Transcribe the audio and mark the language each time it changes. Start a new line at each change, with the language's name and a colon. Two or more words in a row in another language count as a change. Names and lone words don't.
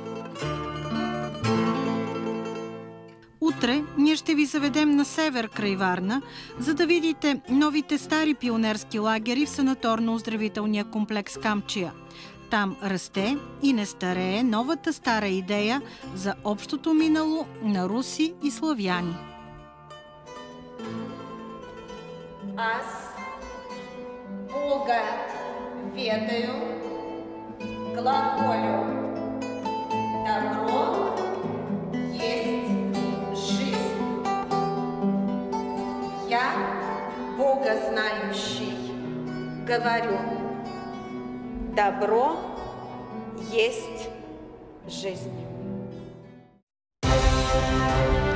Bulgarian: Утре ние ще ви заведем на север край Варна, за да видите новите стари пионерски лагери в санаторно-оздравителния комплекс Камчия. Там расте и не старее новата стара идея за общото минало на руси и славяни.
Church Slavic: Аз Бога ведаю, глаголю, добро есть жизнь.
Russian: Я, Бога знающий, говорю, добро есть жизнь.